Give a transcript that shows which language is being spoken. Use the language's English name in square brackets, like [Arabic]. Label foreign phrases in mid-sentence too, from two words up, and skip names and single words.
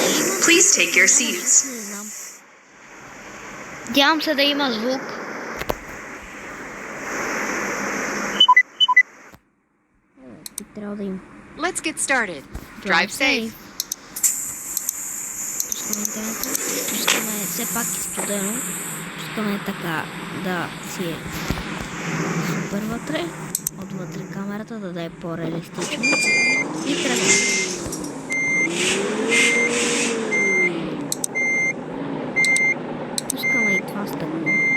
[English] Please take your seats. [Bulgarian] Надявам се да има звук. Трябва да има. [English] Let's get started. Drive safe. [Bulgarian] Пускаме все пак и студено. Пускаме така да си е супер вътре. Отвътре камерата да е по-реалистично. И тръгваме. Пускаме и това стъкло.